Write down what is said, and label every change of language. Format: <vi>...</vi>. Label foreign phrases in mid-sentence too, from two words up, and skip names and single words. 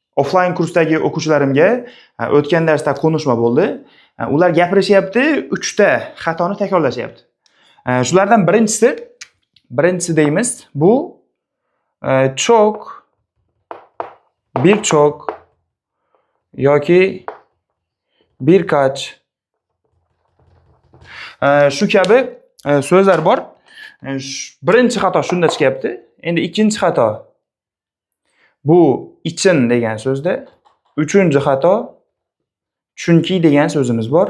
<uz>offline kursdagi o'quvchilarimga o'tgan darsda konuşma bo'ldi. Ular gapirishyapti, 3 ta xatoni takrorlashyapti. Shulardan birinchisi deymiz, bu çok, birçok yoki birkaç shu kabi so'zlar bor. Birinchi xato shunda chiqyapti. Endi ikkinchi xato bu için degan so'zda. Uchinchi xato chunki degan so'zimiz bor.</uz>